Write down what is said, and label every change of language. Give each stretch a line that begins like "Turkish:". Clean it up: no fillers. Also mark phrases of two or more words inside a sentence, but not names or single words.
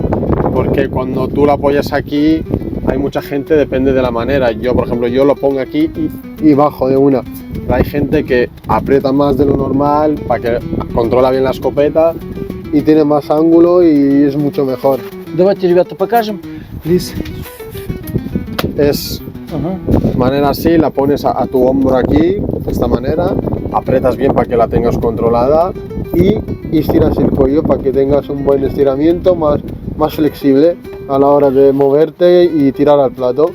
Spanish: Porque cuando tú lo apoyas aquí, hay mucha gente, depende de la manera. Yo, por ejemplo, yo lo pongo aquí y bajo de una. Pero hay gente que aprieta más de lo normal para que controla bien la escopeta y tiene más ángulo y es mucho mejor.
Russian: Давайте, ребята, покажем.
Spanish: Please. Es manera así, la pones a tu hombro aquí, de esta manera, apretas bien para que la tengas controlada y estiras el cuello para que tengas un buen estiramiento más flexible a la hora de moverte y tirar al plato.